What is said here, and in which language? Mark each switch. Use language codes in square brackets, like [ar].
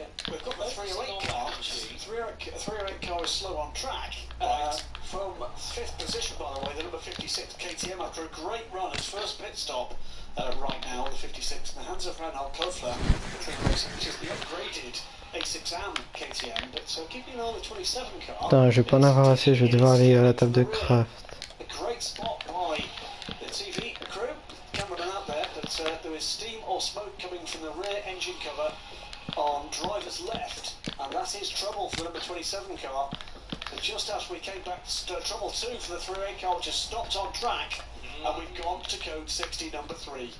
[en] We've got the 308 car. 308 car is slow on track. Right. From 5th position, by the way, the number 56 KTM after a great run, his first pit stop right now, the 56 in the hands of Reinhard Kofler, which is the upgraded A6M KTM. But so keeping an eye on the 27 car. [fr] Putain, je vais pas en avoir assez, je vais devoir aller à la table de craft. [en] A great spot by the TV crew, cameraman out there, but there is steam or smoke coming from the rear engine cover on driver's left, and that is trouble for the number 27 car. And just as we came back to trouble 2 for the 308 car, which has stopped on track, and we've gone to code 60, number 3.